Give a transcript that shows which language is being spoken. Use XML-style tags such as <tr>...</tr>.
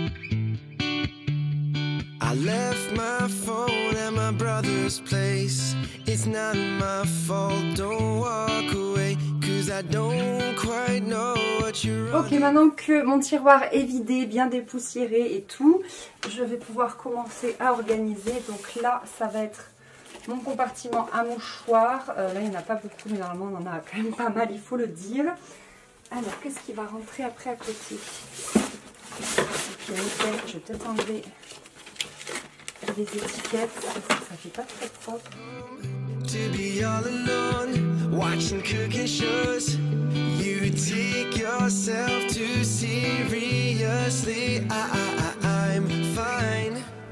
<en>I left my phone at my brother's place. It's not my fault, don't walk away, 'cause I don't quite know what you're running.</en> <fr>Ok, maintenant que mon tiroir est vidé, bien dépoussiéré et tout, je vais pouvoir commencer à organiser. Donc là, ça va être mon compartiment à mouchoirs. Là, il n'y en a pas beaucoup, mais normalement, on en a quand même pas mal, il faut le dire. Alors, qu'est-ce qui va rentrer après à côté? Ok, nickel, je vais peut-être enlever des étiquettes, ça fait pas très propre.</fr> <en>To be all alone, watching cooking shows. You take yourself too seriously. I'm fine.</en>